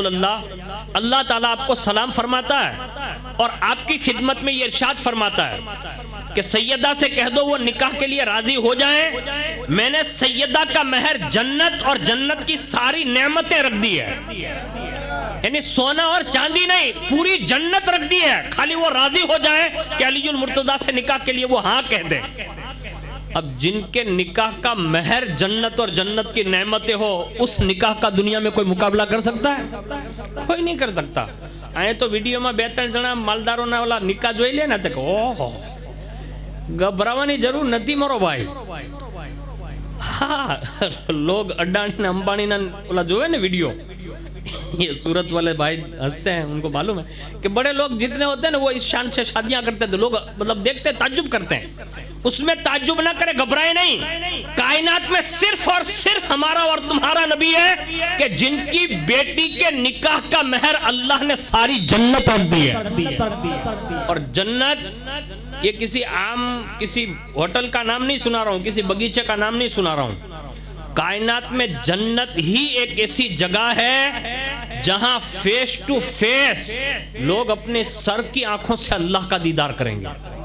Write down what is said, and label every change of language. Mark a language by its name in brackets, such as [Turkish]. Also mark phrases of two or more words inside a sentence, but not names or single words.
[Urdu] اللہ، اللہ تعالیٰ آپ کو سلام فرماتا ہے اور آپ کی خدمت میں یہ ارشاد فرماتا ہے کہ سیدہ سے کہہ دو وہ نکاح کے لیے راضی ہو جائیں، میں نے سیدہ کا مہر جنت اور جنت کی ساری نعمتیں رکھ دی ہے، یعنی سونا اور چاندی نہیں، پوری جنت رکھ دی ہے، خالی وہ راضی ہو جائیں کہ علی المرتضیٰ سے نکاح کے لیے وہ ہاں کہہ دیں۔ اب جن کے نکاح کا مہر جنت اور جنت کی نعمتیں ہو، اس نکاح کا دنیا میں کوئی مقابلہ کر سکتا ہے؟ کوئی نہیں کر سکتا۔ [Gujarati] આવે તો વિડિયોમાં 42 જણા માલદારોને વાળા નિકાહ જોઈ લે ને તો ઓહો ગભરાવાની જરૂર નથી મારો ભાઈ। હા લોગ અડાણી ને અંબાણી ના ઓલા જોવે ને વિડિયો، [Urdu] یہ صورت والے بھائی ہنستے ہیں، ان کو معلوم ہے کہ بڑے لوگ جتنے ہوتے ہیں نا وہ اس شان سے شادیاں کرتے ہیں، لوگ مطلب دیکھتے تعجب کرتے ہیں، اس میں تعجب نہ کرے، گھبرائے نہیں۔ کائنات میں صرف اور صرف ہمارا اور تمہارا نبی ہے کہ جن کی بیٹی کے نکاح کا مہر اللہ نے ساری جنت رکھ دی ہے، اور جنت یہ کسی عام کسی ہوٹل کا نام نہیں سنا رہا ہوں، کسی بگیچے کا نام نہیں سنا رہا ہوں، کائنات میں جنت ہی ایک ایسی جگہ ہے جہاں [English] face to face [Urdu] لوگ اپنے سر کی آنکھوں سے اللہ کا دیدار کریں گے۔